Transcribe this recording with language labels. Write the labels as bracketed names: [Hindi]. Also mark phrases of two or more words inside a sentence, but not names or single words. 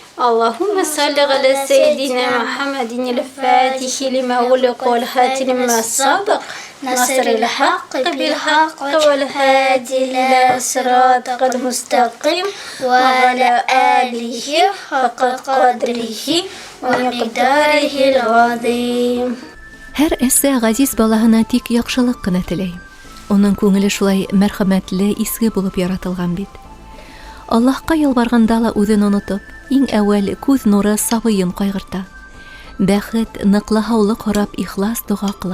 [Arabic] اللهم صل على سيدنا محمد الفاتح لما أغلق والخاتم لما سبق ناصر الحق بالحق والهادي إلى صراطك المستقيم وعلى آله حق قدره ومقداره العظيم. [Bashkir] Һәр әсә ғазиз балаһына тик яҡшылыҡ ҡына теләй. Уның күңеле шулай мәрхәмәтле, изге булып яратылған бит. Аллаһҡа ялбарғанда ла үҙен онотоп, иң әүәл күҙ нуры сабыйын ҡайғырта. Бәхет, ныҡлы һаулыҡ һорап ихлас дуға ҡыла.